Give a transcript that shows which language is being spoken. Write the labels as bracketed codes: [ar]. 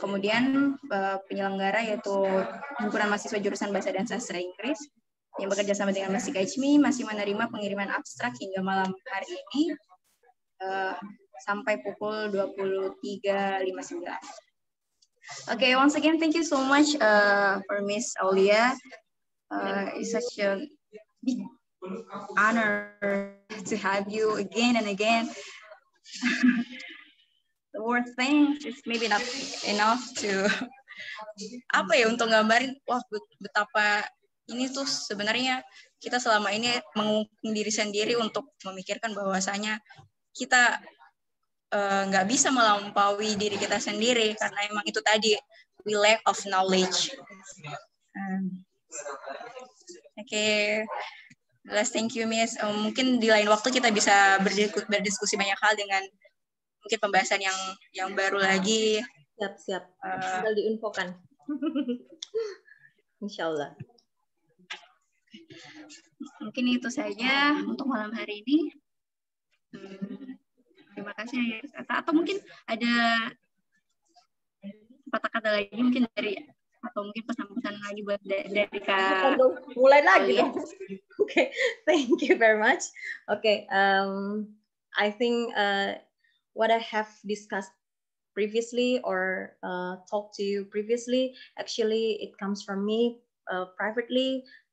[id] Kemudian penyelenggara yaitu Himpunan Mahasiswa Jurusan Bahasa dan Sastra Inggris yang bekerja sama dengan Masih Kajmi masih menerima pengiriman abstrak hingga malam hari ini sampai pukul 23.59. [en] Okay, once again, thank you so much for Miss Aulia. It's such a big honor to have you again and again. The word thanks is maybe not enough to [id] untuk gambarin betapa ini tuh sebenarnya kita selama ini mengungkung diri sendiri untuk memikirkan bahwasanya kita nggak bisa melampaui diri kita sendiri karena emang itu tadi [en] we lack of knowledge. [id] Oke. [en] Thank you, Miss. [id] Mungkin di lain waktu kita bisa berdiskusi banyak hal dengan mungkin pembahasan yang baru lagi. Siap. Tinggal diinfokan. Insya Allah. Mungkin itu saja untuk malam hari ini. Terima kasih. Atau mungkin ada kata-kata lagi mungkin atau mungkin pesan-pesan lagi buat dari Kak. Mulai lagi dong. [en] Okay, thank you very much. Okay, I think what I have discussed previously or talked to you previously, actually it comes from me privately.